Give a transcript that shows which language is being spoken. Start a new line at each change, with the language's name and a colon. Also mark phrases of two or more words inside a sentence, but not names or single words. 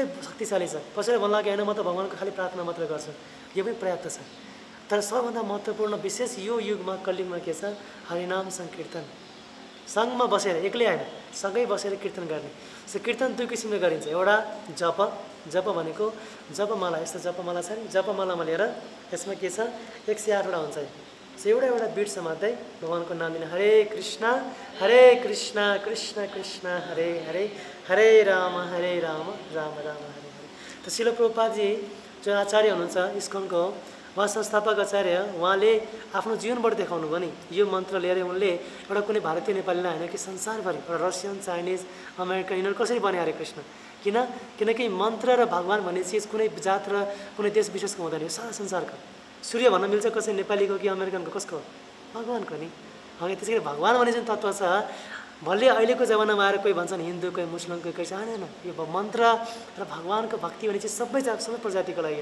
Nepali: शक्तिशाली छ कसैले भन्ला कि होइन म त भगवानको खालि प्रार्थना मात्र गर्छु यो पनि पर्याप्त छ तर सबभन्दा महत्त्वपूर्ण विशेष यो युगमा कलियुगमा के छ हरिनाम सङ्कीर्तन सँगमा बसेर एक्लै होइन सँगै बसेर कीर्तन गर्ने सो कीर्तन दुई किसिमले गरिन्छ एउटा जप भनेको जपमाला यस्तो जपमाला छ नि जपमालामा लिएर यसमा के छ 108वटा हुन्छ एउटा एउटा बिट समात्दै भगवानको नाम लिने हरे कृष्ण कृष्ण कृष्ण हरे हरे हरे राम राम राम हरे हरे। त श्रील प्रभुपादजी जो आचार्य हुनुहुन्छ इस्कनको उहाँ संस्थापक आचार्य, उहाँले आफ्नो जीवनबाट देखाउनु भयो नि यो मन्त्र लिएर उनले एउटा कुनै भारतीय नेपालीलाई होइन कि संसारभरि एउटा रसियन चाइनिज अमेरिकन यिनीहरू कसरी बने हरे कृष्ण, किनकि मन्त्र र भगवान् भन्ने चिज कुनै जात र कुनै देश विशेषको हुँदैन, यो सारा संसारको। सूर्य भन्न मिल्छ कसै नेपालीको कि अमेरिकनको, कसको हो? भगवान्को नि। अघि त्यसै गरी भगवान् भन्ने जुन तत्त्व छ भले अहिलेको जमानामा आएर कोही भन्छन् हिन्दू, कोही मुस्लिम, कोही छैन, यो मन्त्र र भगवान्को भक्ति भन्ने चिज सबै प्रजातिको लागि हो।